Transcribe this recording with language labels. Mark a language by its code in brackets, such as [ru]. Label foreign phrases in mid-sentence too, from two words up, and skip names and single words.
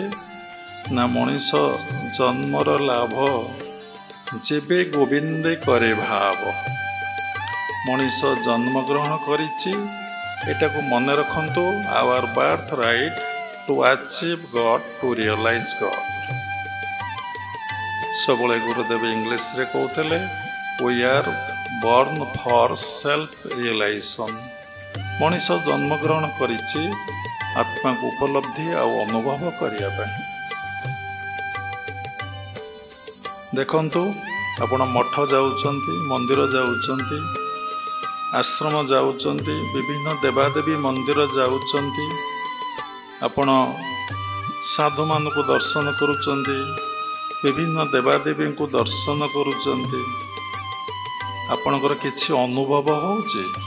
[or] ନା ମଣିଷ ଜନ୍ମର ଲାଭ ଯେବେ ଗୋବିନ୍ଦେ କରେ ଭାବ। ମଣିଷ ଜନ୍ମଗ୍ରହଣ କରିଛି, ଏଟାକୁ ମନେ ରଖନ୍ତୁ, [en] our birth right to achieve God, to realize God. [or] ସବୁବେଳେ ଗୁରୁଦେବ ଇଂଲିଶରେ କହୁଥିଲେ, [en] we are born for self realization। [or] ମଣିଷ ଜନ୍ମଗ୍ରହଣ କରିଛି ଆତ୍ମାକୁ ଉପଲବ୍ଧି ଆଉ ଅନୁଭବ କରିବା ପାଇଁ। ଦେଖନ୍ତୁ, ଆପଣ ମଠ ଯାଉଛନ୍ତି, ମନ୍ଦିର ଯାଉଛନ୍ତି, ଆଶ୍ରମ ଯାଉଛନ୍ତି, ବିଭିନ୍ନ ଦେବାଦେବୀ ମନ୍ଦିର ଯାଉଛନ୍ତି, ଆପଣ ସାଧୁମାନଙ୍କୁ ଦର୍ଶନ କରୁଛନ୍ତି, ବିଭିନ୍ନ ଦେବାଦେବୀଙ୍କୁ ଦର୍ଶନ କରୁଛନ୍ତି, ଆପଣଙ୍କର କିଛି ଅନୁଭବ ହେଉଛି?